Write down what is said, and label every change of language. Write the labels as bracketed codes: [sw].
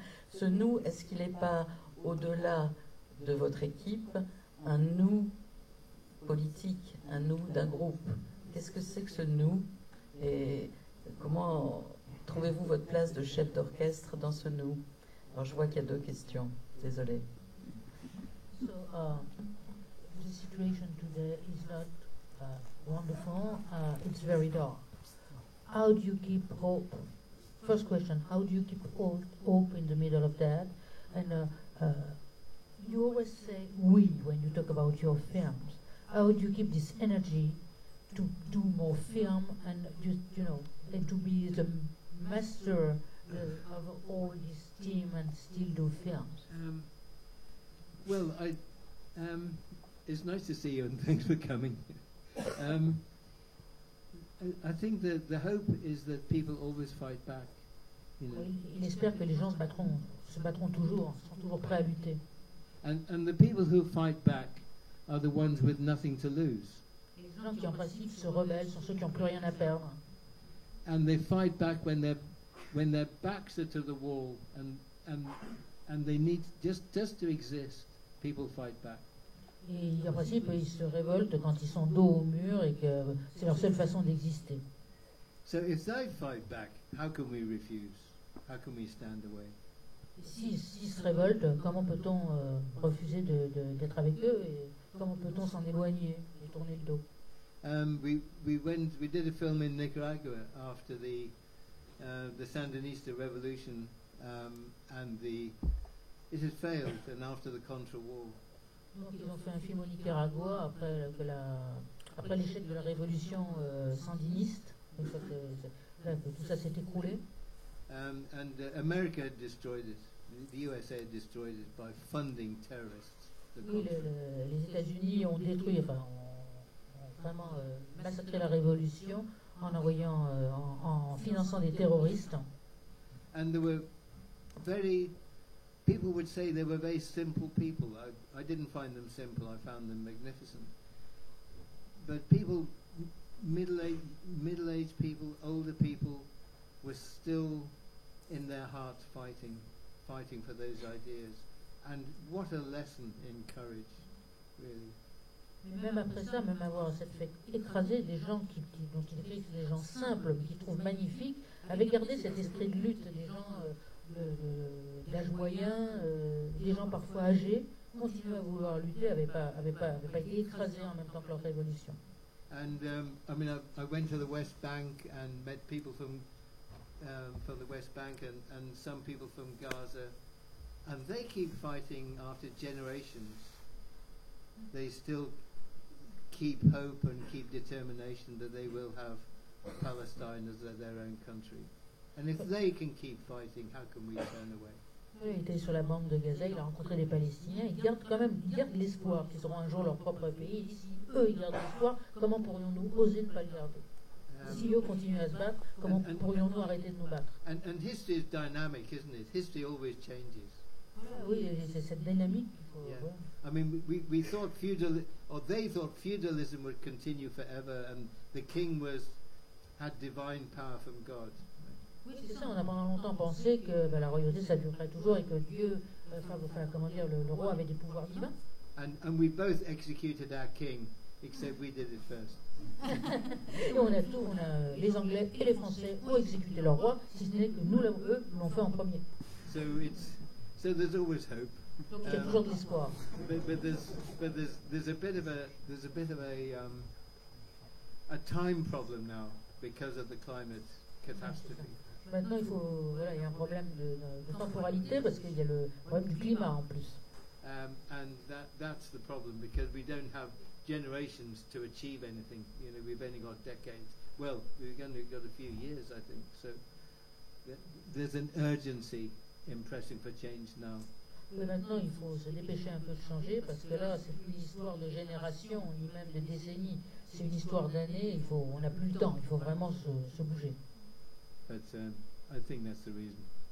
[fr] Ce nous, est-ce qu'il n'est pas au-delà de votre équipe un nous politique, un nous d'un groupe? Qu'est-ce que c'est que ce nous? Et comment trouvez-vous votre place de chef d'orchestre dans ce nous? Alors je vois qu'il y a deux questions, désolée. [en] So the situation today is not wonderful. It's very dark. How do you keep hope? First question: how do you keep hope in the middle of that? And you always say "we" when you talk about your films. How do you keep this energy to do more film and just and to be the master of all this team and still do films? Well, it's nice to see you and thanks for coming. I think that the hope is that people always fight back. [fr] Il espère que les gens se battront toujours, sont toujours prêts à lutter. [en] And the people who fight back are the ones with nothing to lose. [fr] Les gens qui en principe se rebellent sont ceux qui n'ont plus rien à perdre. [en] And they fight back when their backs are to the wall and they need just to exist. People fight back. [fr] Et en principe, ils se révoltent quand ils sont dos au mur et que c'est leur seule façon d'exister. [en] So if they fight back, how can we refuse? How can we stand away? [fr] S'ils se révoltent, comment peut-on refuser d'être avec eux et comment peut-on s'en éloigner et tourner le dos? [en] We did a film in Nicaragua after the Sandinista revolution, and it had failed, and after the Contra War. [fr] Donc ils ont fait un film au Nicaragua après l'échec de la révolution sandiniste, que tout ça s'est écroulé. [en] And America had destroyed it. The USA had destroyed it by funding terrorists. [fr] Oui, les États-Unis ont détruit, ont vraiment massacré la révolution en envoyant, en finançant des terroristes. [en] And there were people would say they were very simple people. I didn't find them simple. I found them magnificent. But people, middle-aged people, older people, were still in their hearts fighting for those ideas. And what a lesson in courage, really. [fr] Mais même après ça, même avoir cette fait écraser des gens dont il écrit que des gens simples, qui trouvent magnifiques, avaient gardé cet esprit de lutte, des gens d'âge moyen, des gens parfois âgés, continuaient à vouloir lutter, n'avaient pas été écrasés en même temps que leur révolution. [en] And I went to the West Bank and met people from the West Bank and some people from Gaza, and they keep fighting after generations. They still keep hope and keep determination that they will have Palestine as their own country. And if they can keep fighting, how can we turn away? [fr] Il était sur la bande de Gaza, il a rencontré des Palestiniens, ils gardent l'espoir qu'ils auront un jour leur propre pays. Et si eux ils gardent l'espoir, comment pourrions-nous oser ne pas le garder? Si eux continuent à se battre, comment pourrions-nous arrêter de nous battre? [en] And history is dynamic, isn't it? History always changes. [fr] Oui, c'est cette dynamique qu'il faut. [en] Yeah. I mean, we thought they thought feudalism would continue forever, and the king had divine power from God. [fr] Oui, c'est ça. On a pendant longtemps pensé que la royauté ça durerait toujours et que Dieu, le roi avait des pouvoirs divins. [en] And we both executed our king, except we did it first. [fr] Et on a les Anglais et les Français ont exécuté leur roi, si ce n'est que eux l'ont fait en premier. [en] So there's always hope. [fr] Donc il y a toujours de l'espoir. [en] But there's a bit of a time problem now because of the climate catastrophe. [fr] Maintenant il y a un problème de temporalité parce qu'il y a le problème du climat en plus. [en] And that's the problem because we don't have generations to achieve anything. We've only got decades. Well, we've only got a few years, I think. So there's an urgency in pressing for change now. [fr] Mais maintenant, il faut se dépêcher un peu de changer parce que là, c'est plus une histoire de génération ni même de décennies. C'est une histoire d'années. On n'a plus le temps. Il faut vraiment se bouger. [en] But I think that's the reason.